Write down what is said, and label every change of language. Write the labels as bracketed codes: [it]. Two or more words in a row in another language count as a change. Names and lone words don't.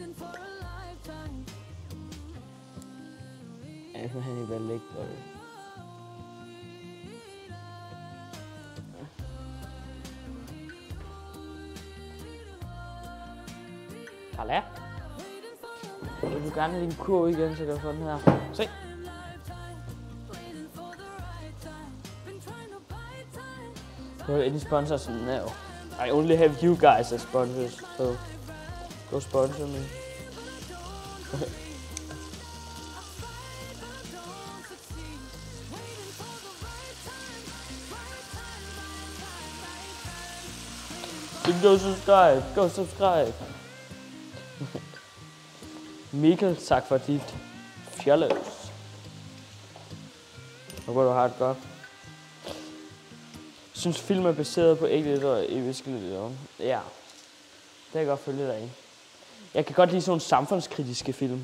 [da] Ja, så han er vel ikke på det. Karla? Jeg vil gerne have din kurv igen, så jeg kan få den her. Se! [en] You have any sponsors? No. I only have you guys as sponsors, so go sponsor me. Go subscribe. [da] Mikkel, tak for dit fjolles. Håber du har det godt. Synes film er baseret på ægte og eviske liv. Ja, det kan jeg godt følge dig i. Jeg kan godt lide sådan samfundskritiske film.